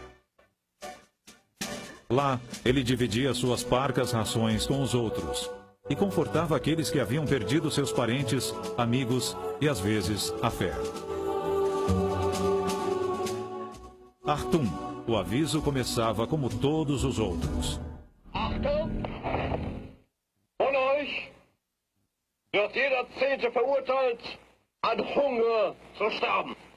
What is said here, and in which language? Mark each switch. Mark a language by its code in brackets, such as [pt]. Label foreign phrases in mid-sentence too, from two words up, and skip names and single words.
[pt] Lá, ele dividia suas parcas rações com os outros e confortava aqueles que haviam perdido seus parentes, amigos e, às vezes, a fé. [de] Achtung! [pt] O aviso começava como todos os outros. [de] Achtung! Von euch wird jeder 10. verurteilt, an Hunger zu sterben.